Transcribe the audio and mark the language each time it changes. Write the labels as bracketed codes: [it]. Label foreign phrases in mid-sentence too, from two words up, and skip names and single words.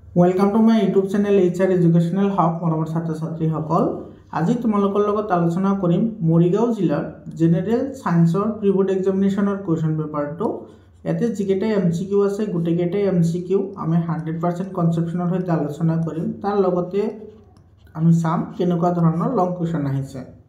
[en] welcome to my YouTube channel [as] HR एजुकेशनल हब मरমৰ ছাত্ৰ ছাত্ৰীসকল আজি তোমালোকৰ লগত আলোচনা কৰিম মৰিগাঁও জিলাৰ জেনেৰেল সায়েন্সৰ [en] pre board examination question paper [as] ইয়াতে যিকেইটা MCQ আছে গুটেকেইটা MCQ আমি 100% কনসেপচনৰ সৈতে আলোচনা কৰিম তাৰ লগতে আমি চাম কেনেকুৱা ধৰণৰ [en] long question [as] আহিছে